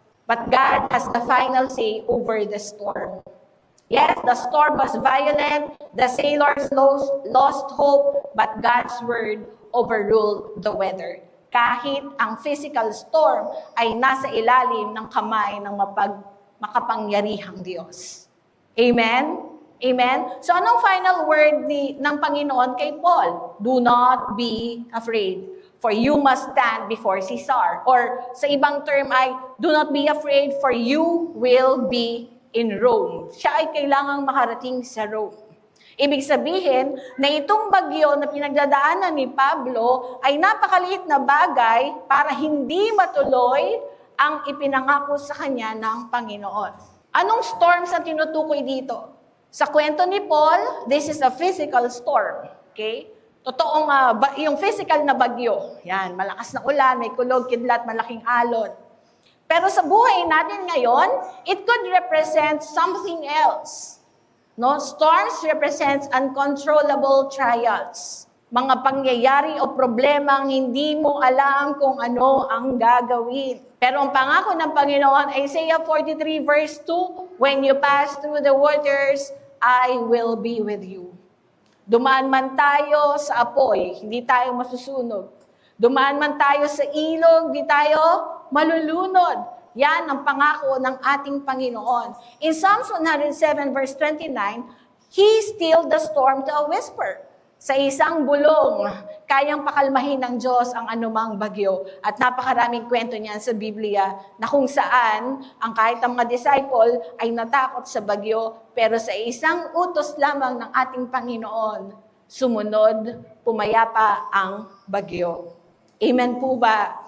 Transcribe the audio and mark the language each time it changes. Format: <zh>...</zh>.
<en>But God has the final say over the storm. Yes, the storm was violent, the sailors lost hope, but God's word overruled the weather.</en> <tl>Kahit ang physical storm ay nasa ilalim ng kamay ng makapangyarihang Diyos. Amen? Amen? So anong final word ng Panginoon kay Paul?</tl> <en>Do not be afraid, for you must stand before Caesar. Or</en> <tl>sa ibang term ay,</tl> <en>do not be afraid, for you will be in Rome.</en> <tl>Siya ay kailangang makarating sa Rome. Ibig sabihin na itong bagyo na pinagdadaanan ni Pablo ay napakaliit na bagay para hindi matuloy ang ipinangako sa kanya ng Panginoon. Anong storms ang tinutukoy dito? Sa kwento ni</tl> <en>Paul, this is a physical storm.</en> <tl>Okay? Totoong yung physical na bagyo. Yan, malakas na ulan, may kulog, kidlat, malaking alon. Pero sa buhay natin ngayon,</tl> <en>it could represent something else.</en> <tl>No?</tl> <en>Storms represents uncontrollable trials.</en> <tl>Mga pangyayari o problemang hindi mo alam kung ano ang gagawin. Pero ang pangako ng Panginoon,</tl> <en>Isaiah 43 verse 2, when you pass through the waters, I will be with you.</en> <tl>Dumaan man tayo sa apoy, hindi tayo masusunog. Dumaan man tayo sa ilog, hindi tayo malulunod. Yan ang pangako ng ating Panginoon.</tl> <en>In Psalms 107 verse 29, He stilled the storm to a whisper.</en> <tl>Sa isang bulong, kayang pakalmahin ng Diyos ang anumang bagyo. At napakaraming kwento niyan sa Biblia na kung saan ang kahit ang mga disciple ay natakot sa bagyo, pero sa isang utos lamang ng ating Panginoon, sumunod, pumayapa ang bagyo. Amen po ba?</tl>